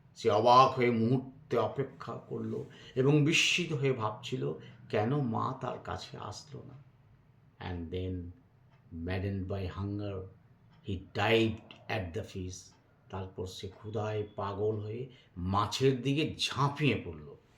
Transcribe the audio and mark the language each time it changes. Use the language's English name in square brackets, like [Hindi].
[Bangla] সে অবাক হয়ে মুহূর্তে অপেক্ষা করল এবং বিস্মিত হয়ে ভাবছিল কেন মা তার কাছে আসলো না। [English] And then, maddened by hunger, he dived at the fish. [Bangla] তারপর সে ক্ষুধায় পাগল হয়ে মাছের দিকে ঝাঁপিয়ে পড়ল।